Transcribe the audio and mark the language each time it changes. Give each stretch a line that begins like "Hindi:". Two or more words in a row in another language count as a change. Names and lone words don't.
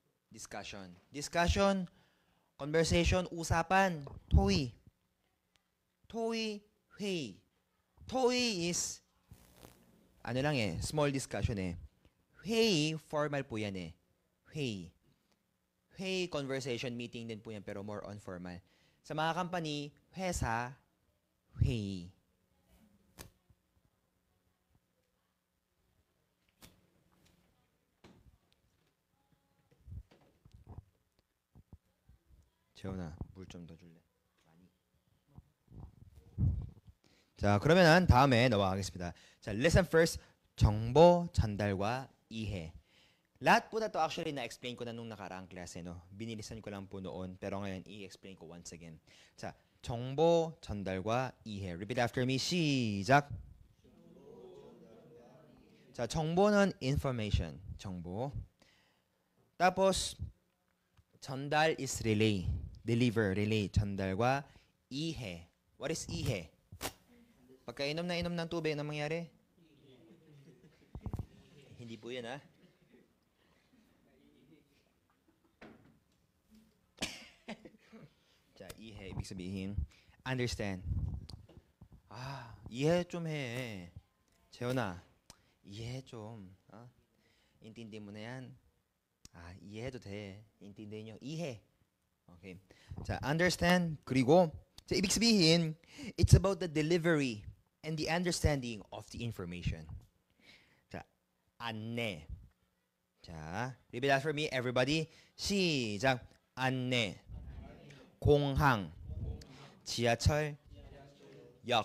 English: Discussion. Discussion, conversation, usapan.
Korean: 토의. 토의, 회의.
Filipino: 토의 is, ano lang eh,
English: small discussion
Filipino: eh. 회의, formal po yan eh. 회의.
Korean: 회의,
English: conversation, meeting
Filipino: din po yan, pero
English: more on formal.
Filipino: Sa mga company,
Korean: 회사, 회의. 재훈아, 물 좀 더 줄래? 많이. 자, 그러면은 다음에 넘어가겠습니다. 자,
English: listen first.
Korean: 정보 전달과 이해.
Filipino: Lahat po na to actually na-explain ko na nung nakaraang klase, no? Binilisan ko lang po noon, pero ngayon i-explain ko
English: once again.
Korean: 자, 정보 전달과 이해.
English: Repeat after me.
Korean: 시작. 자, 정보는 information. 정보.
English: tapos 전달 is relay. Deliver, relay,
Korean: 전달과 이해.
English: What is 이해?
Filipino: Pagkainom na inom ng tubig, ano mangyari? Hindi po yan, ha?
Korean: 자, 이해,
Filipino: ibig sabihin,
English: understand.
Korean: 아, 이해 좀 해. 재현아, 이해 좀.
Filipino: 인tindihin mo na yan.
Korean: 이해해도 돼.
Filipino: 인tindihin nyo.
Korean: 이해. Okay.
English: 자, understand.
Korean: 그리고, 자,
Filipino: ibig sabihin,
English: it's about the delivery and the understanding of the information.
Korean: 자, 안내. 자,
English: repeat after me, everybody.
Korean: 시작. 안내. 공항. 지하철. 역.